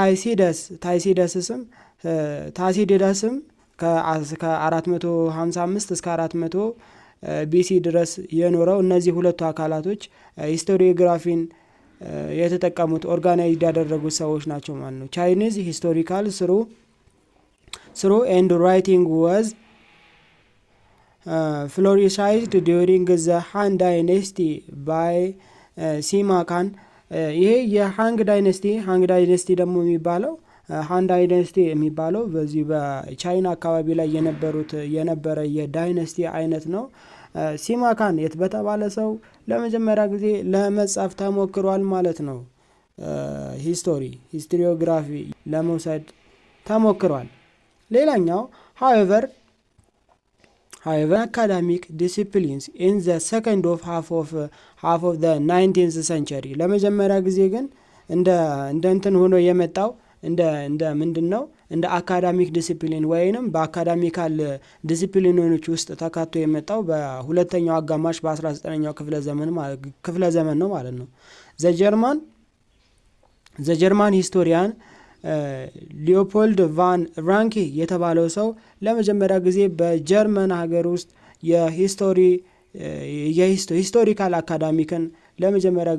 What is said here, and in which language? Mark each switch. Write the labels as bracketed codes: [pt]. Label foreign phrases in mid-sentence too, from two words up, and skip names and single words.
[am] ታሲዲደስም ከ455 እስከ 400 ቢሲ ድረስ የኖረው እነዚህ ሁለቱ አካላቶች ሂስቶሪዮግራፊን የተጠቀሙት ኦርጋናይዝድ ያደረጉት ሰዎች ናቸው ማለት ነው። [en] Chinese historical through and writing was flourished during the Han Dynasty by Sima Kan. [am] ይሄ የሃንግ ዳይነስቲ ደግሞ የሚባለው ሃን ዳይነስቲ የሚባለው በዚህ በቻይና አካባቢ ላይ የነበረ የዳይነስቲ አይነት ነው። ሲማ ካን በተባለ ሰው ለመጀመሪያ ጊዜ ለመጻፍ ተሞክሯል ማለት ነው። ሂስቶሪዮግራፊ ለመውሰድ ተሞክሯል። ሌላኛው [en] however academic disciplines in the second half of the 19th century [am] ለመጀመሪያ ጊዜ ግን እንደ እንትን ሆኖ የመጣው እንደ ምንድነው እንደ [en] academic discipline [am] ወይንም በአካዳሚካል ዲሲፕሊኖች ውስጥ ተካቶ የመጣው በሁለተኛው አጋማሽ በ19ኛው ክፍለ ዘመን ነው ማለት ነው። [en] The German historian [am] ሊዮፖልድ ቫን ራንኬ የተባለው ሰው ለመጀመሪያ ጊዜ በጀርመን ሀገር ውስጥ የሂስቶሪካል አካዳሚክን ለመጀመሪያ